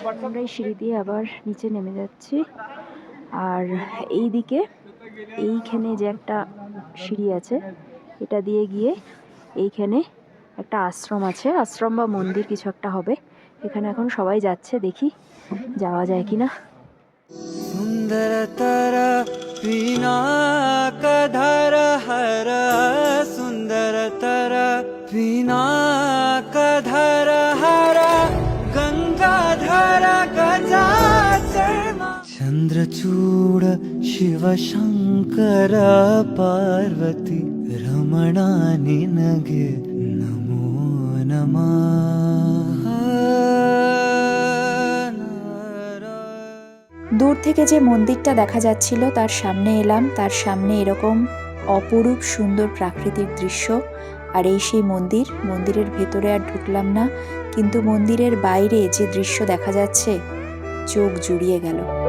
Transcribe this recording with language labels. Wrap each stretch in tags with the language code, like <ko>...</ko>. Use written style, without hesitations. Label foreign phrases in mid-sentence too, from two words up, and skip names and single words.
<bn>আমরা এই সিঁড়ি দিয়ে আবার নিচে নেমে যাচ্ছি, আর এই দিকে এইখানে যে একটা সিঁড়ি আছে, এটা দিয়ে গিয়ে এইখানে একটা আশ্রম আছে, আশ্রম বা মন্দির কিছু একটা হবে। এখানে এখন সবাই যাচ্ছে, দেখি যাওয়া যায় কিনা।</bn> <sa>सुंदरतर पिनाकधर हर सुंदरतर पिनाकधर हर गंगाधर गजाचर्मा चंद्रचूड़ शिव शंकर पार्वती रमणा निनगे नमो नमः।</sa> <bn>দূর থেকে যে মন্দিরটা দেখা যাচ্ছিল তার সামনে এলাম। তার সামনে এরকম অপরূপ সুন্দর প্রাকৃতিক দৃশ্য, আর এই সেই মন্দির। মন্দিরের ভেতরে আর ঢুকলাম না, কিন্তু মন্দিরের বাইরে যে দৃশ্য দেখা যাচ্ছে, চোখ জুড়িয়ে গেল।</bn>